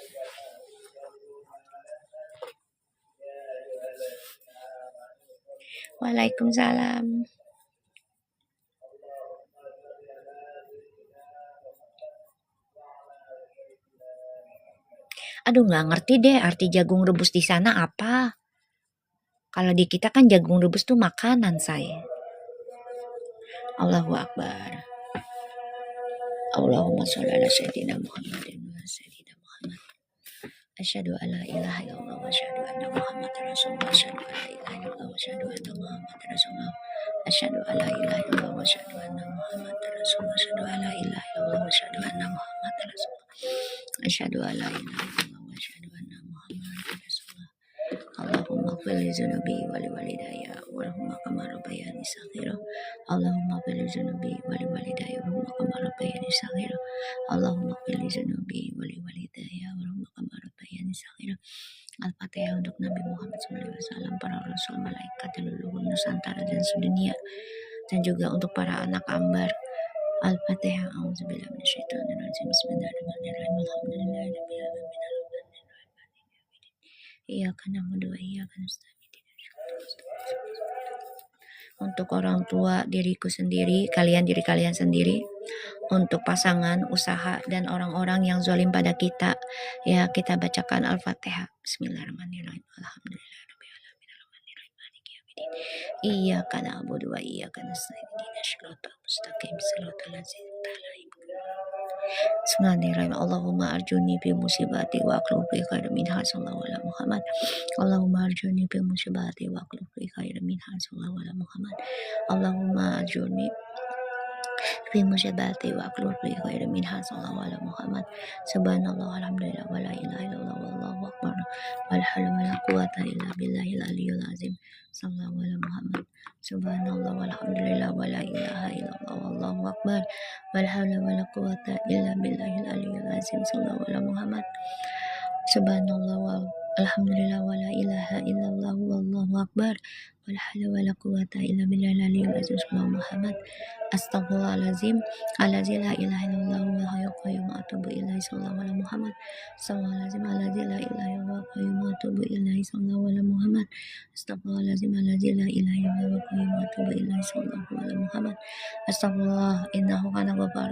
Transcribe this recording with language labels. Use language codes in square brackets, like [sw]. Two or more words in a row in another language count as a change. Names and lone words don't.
[ar] Waalaikumsalam. [id] Aduh nggak ngerti deh arti jagung rebus di sana apa. Kalau di kita kan jagung rebus tuh makanan saya. [ar] الله أكبر. اللهم صل على سيدنا محمد وسيدنا محمد. أشهد أن لا إله إلا الله وأشهد أن محمدا رسول الله. أشهد أن لا إله إلا الله وأشهد أن محمدا رسول الله. أشهد أن لا إله إلا الله وأشهد أن محمدا رسول الله. أشهد أن لا إله إلا الله وأشهد أن محمدا رسول الله. أشهد أن لا إله إلا الله وأشهد أن محمدا رسول الله. اللهم اغفر لي ذنوبي ولوالدي وارحمهما كما ربياني صغيرا. اللهم اغفر لي ذنوبي ولوالدي وارحمهما كما ربياني صغيرا. اللهم اغفر لي ذنوبي ولوالدي وارحمهما كما ربياني صغيرا. [id] Al-Fatihah untuk Nabi Muhammad SAW, para rasul, malaikat, dan leluhur Nusantara dan sedunia, dan juga untuk para anak ambar. Al-Fatihah. [ar] أعوذ بالله من الشيطان الرجيم. بسم الله الرحمن الرحيم. الحمد لله رب العالمين. إياك نعبد وإياك نستعين. [id] Untuk orang tua, diriku sendiri, diri kalian sendiri, untuk pasangan, usaha, dan orang-orang yang zalim pada kita, ya kita bacakan Al-Fatihah. [ar] بسم الله الرحمن الرحيم. الحمد لله رب العالمين. الرحمن الرحيم. مالك يوم الدين. إياك نعبد وإياك نستعين. اهدنا الصراط المستقيم. صراط الذين أنعمت عليهم. بسم الله الرحمن الرحيم. اللهم أجرني بمصيبتي واخلف خيرا منها صلى الله على محمد. اللهم أجرني بمصيبتي واخلف خيرا منها منها صلى الله على محمد. اللهم أجرني في مصيبتي واخلف لي خيرا منها صلى الله على محمد. سبحان الله الحمد لله ولا إله إلا الله والله أكبر. ولا حول ولا قوة إلا بالله العلي العظيم. صلى الله على محمد. سبحان الله والحمد لله ولا إله إلا الله والله أكبر. ولا حول ولا قوة إلا بالله العلي العظيم. صلى الله على محمد. سبحان الله والحمد لله ولا إله إلا الله والله أكبر. ولا حول ولا قوة إلا بالله العلي العظيم. صلى الله محمد. أستغفر الله العظيم الذي لا إله إلا الله والحي القيوم وأتوب إليه. صلى الله على محمد. أستغفر الله العظيم الذي لا إله إلا الله والقيوم وأتوب إليه. صلى الله على محمد. أستغفر الله العظيم الذي لا إله إلا الله والقيوم وأتوب إليه. صلى الله على محمد. أستغفر الله إنه كان غفارا.